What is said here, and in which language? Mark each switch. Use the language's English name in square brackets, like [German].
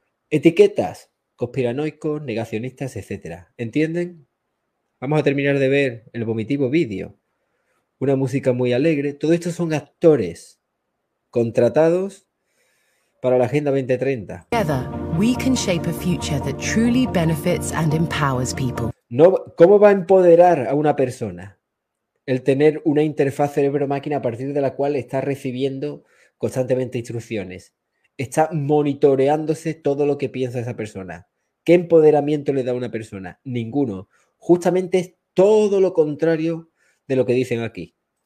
[Spanish] Etiquetas. Conspiranoicos, negacionistas, etcétera. ¿Entienden? Vamos a terminar de ver el vomitivo vídeo. Una música muy alegre. Todo esto son actores contratados para la Agenda 2030. [English] Together, we can shape a future that truly benefits and empowers people. [Spanish] No, ¿cómo va a empoderar a una persona el tener una interfaz cerebro-máquina a partir de la cual está recibiendo constantemente instrucciones? Está monitoreándose todo lo que piensa esa persona. ¿Qué empoderamiento le da a una persona? Ninguno. Justamente es todo lo contrario de lo que dicen aquí.